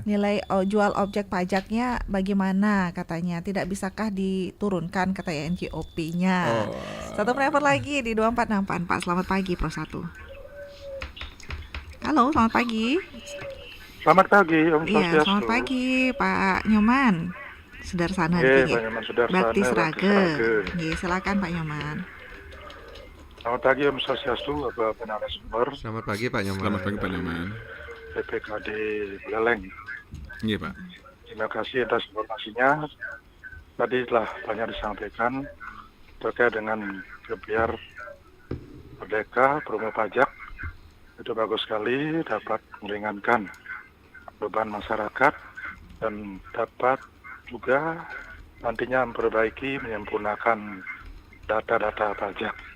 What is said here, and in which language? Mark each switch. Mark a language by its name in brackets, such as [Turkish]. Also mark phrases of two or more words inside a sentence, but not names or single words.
[Indonesian] Nilai jual objek pajaknya bagaimana katanya? Tidak bisakah diturunkan katanya NJOP-nya? Satu penelpon lagi di 24644. Selamat pagi Pro 1. Halo, selamat pagi. Selamat pagi Om Iya, Swastiastu. selamat pagi Pak Nyoman. Sudarsana Pak Nyoman Sudarsana. Bakti Srage. Silakan Pak Nyoman. Selamat pagi Om Swastiastu, Bapak narasumber. Selamat pagi Pak Nyoman. Selamat pagi Pak Nyoman. PPKD Buleleng. Iya Pak. Terima kasih atas informasinya. Tadi telah banyak disampaikan terkait dengan gebiar merdeka promo pajak. Itu bagus sekali, dapat meringankan beban masyarakat dan dapat juga nantinya memperbaiki, menyempurnakan data-data pajak.